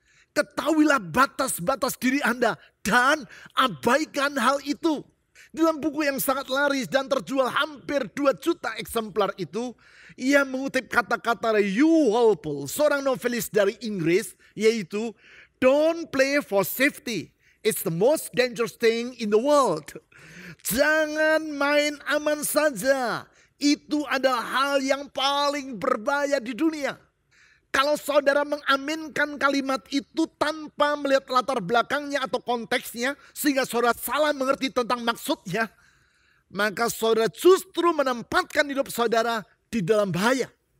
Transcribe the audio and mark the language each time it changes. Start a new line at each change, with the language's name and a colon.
Indonesian: Ketahuilah batas-batas diri Anda dan abaikan hal itu. Dalam buku yang sangat laris dan terjual hampir 2 juta eksemplar itu, ia mengutip kata-kata dari Hugh Walpole, seorang novelis dari Inggris, yaitu,
English: don't play for safety. It's the most dangerous thing in the world.
Indonesian: Jangan main aman saja. Itu adalah hal yang paling berbahaya di dunia. Kalau saudara mengaminkan kalimat itu tanpa melihat latar belakangnya atau konteksnya, sehingga saudara salah mengerti tentang maksudnya, maka saudara justru menempatkan hidup saudara di dalam bahaya.